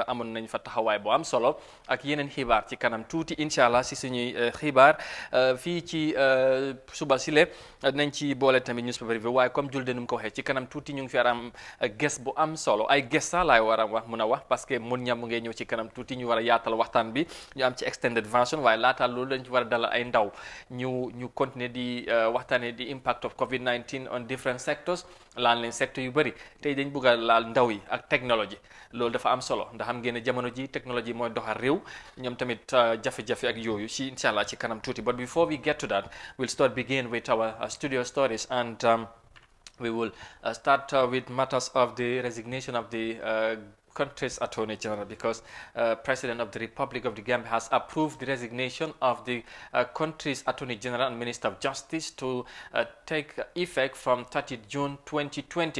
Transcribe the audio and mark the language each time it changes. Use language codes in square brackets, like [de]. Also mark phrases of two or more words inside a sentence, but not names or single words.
[wo] amoon nañ fa taxawaay bu am solo ak yeneen xibaar ci kanam tuuti [ar] إن شاء الله [wo] si suñuy xibaar fii ci suba sile nañ ci boole tamit newspaper bi waaye comme julde nu mu ko waxee ci kanam tuuti ñu ngi fi am guest bu am solo ay gesta laay war a wax parce que mun ñam ngay ñëw ci kanam tuuti ñu war a yaatal waxtaan bi ñu am ci [en] extended version [wo] waaye laataal loolu dañ ci war a dalal ay ndaw ñu continuer di waxtaane di [en] impact of COVID-19 on different sectors [wo] laan leen secteur yu bëri tey dañ bugg a laal ndaw yi ak technology loolu dafa am solo ndax xam ngeen ne jamono ji technology mooy doxal réew ñoom tamit jafe-jafe ak yooyu ci [ar] إن شاء الله [wo] ci kanam tuuti [en] but before we get to that we'll begin with our studio stories and we will start with matters of the resignation of the country's Attorney General because President of the Republic of the Gambia has approved the resignation of the country's Attorney General and Minister of Justice to take effect from 30 June 2020.